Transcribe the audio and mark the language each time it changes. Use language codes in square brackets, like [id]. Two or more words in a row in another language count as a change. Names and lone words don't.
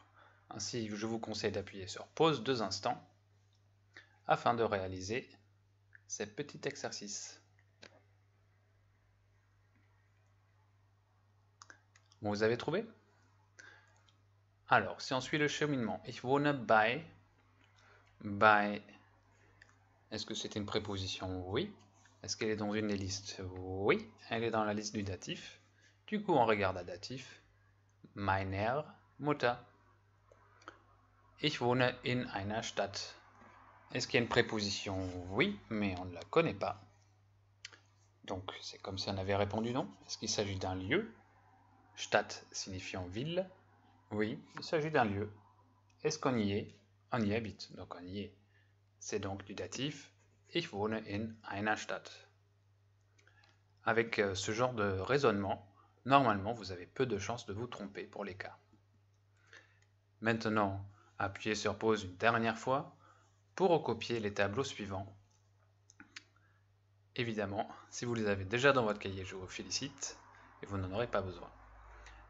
[fr] Ainsi, je vous conseille d'appuyer sur pause 2 instants afin de réaliser ces petits exercices. Bon, vous avez trouvé? Alors, si on suit le cheminement, [de] ich wohne bei, [fr] est-ce que c'est une préposition? Oui. Est-ce qu'elle est dans une des listes? Oui, elle est dans la liste du datif. Du coup, on regarde à datif. [de] Meiner Mutter. Ich wohne in einer Stadt. [fr] Est-ce qu'il y a une préposition? Oui, mais on ne la connaît pas. Donc, c'est comme si on avait répondu non. Est-ce qu'il s'agit d'un lieu? Stadt signifiant ville. Oui, il s'agit d'un lieu. Est-ce qu'on y est? On y habite, donc on y est. C'est donc du datif. [de] Ich wohne in einer Stadt. [fr] Avec ce genre de raisonnement, normalement, vous avez peu de chances de vous tromper pour les cas. Maintenant, appuyez sur pause une dernière fois pour recopier les tableaux suivants. Évidemment, si vous les avez déjà dans votre cahier, je vous félicite et vous n'en aurez pas besoin.